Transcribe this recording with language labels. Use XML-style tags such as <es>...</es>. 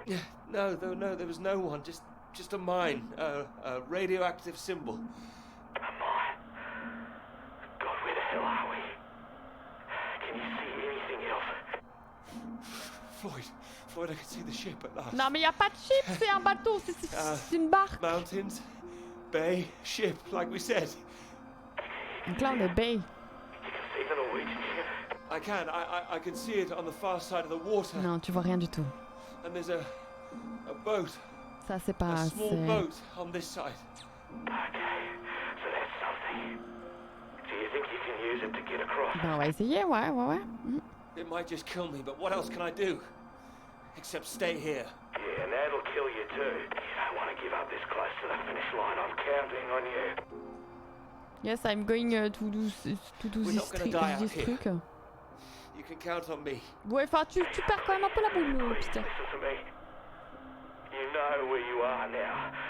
<en>Yeah, no, there was no one. Just a mine. A radioactive symbol. A mine? God, where the hell are we? Can you see anything else? Floyd, I can see the ship at last.</en> <fr>Non, mais il y a pas de ship, c'est un bateau, c'est une barque.</fr> <en>Mountains, bay, ship, like we said.</en> <fr>Donc là, on est bay.</fr> <en>You can see the Norwegian ship? I can. I can see it on the far side of the water.</en> <fr>Non, tu vois rien du tout.</fr> <en>And there's a boat.</en> <fr>Ça, c'est pas...</fr> <en>A small boat on this side. Okay, so that's something. Do you think you can use it to get across?</en> <fr>Ben, on va essayer, ouais.</fr> <en>It might just kill me, but what else can I do? Except stay here. Yeah, and that'll kill you too. You don't want to give up this close to the finish line. I'm counting on you. Yes, I'm going to do this truc. You can count on me.</en> <fr>Ouais, enfin, tu perds quand même un peu la boule, Peter.</fr> <en>Listen to me. You know where you are now.</en>